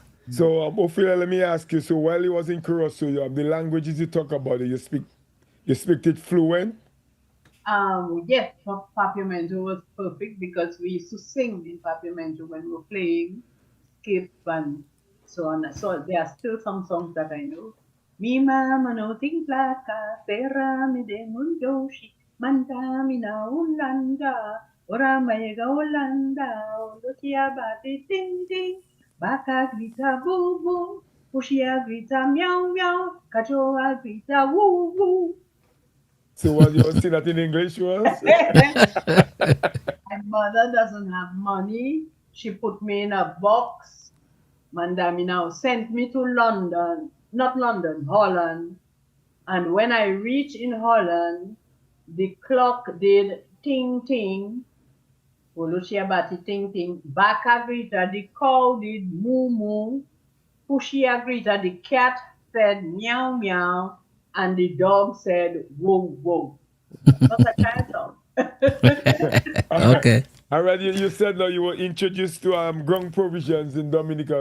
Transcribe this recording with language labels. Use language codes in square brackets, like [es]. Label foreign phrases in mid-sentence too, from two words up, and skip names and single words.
[en] So, Ophelia, let me ask you. So, while you was in Curacao, the languages you talk about, you speak it fluent. Yes, Papiamento was perfect because we used to sing in Papiamento when we were playing, skip and so on. So there are still some songs that I know. [pap] Mi mama no ting plaka, terra mi de mundo shi, manta mi na ulanda, ora maega Holanda, olotia bate ting ting, baka grita boo boo, pushia grita meow meow, kachoa grita woo woo. [en] So, was you was saying that in English was? My mother doesn't have money. She put me in a box. Mandami now sent me to London, not London, Holland. And when I reached in Holland, the clock did ting ting. [pap] Olushia bati ting ting. Baka grita, [en] the cow did moo moo. [pap] Pushia grita, [en] the cat said meow meow. And the dog said whoa whoa. Not a child song. Okay. Already, you said that you were introduced to ground provisions in Dominica.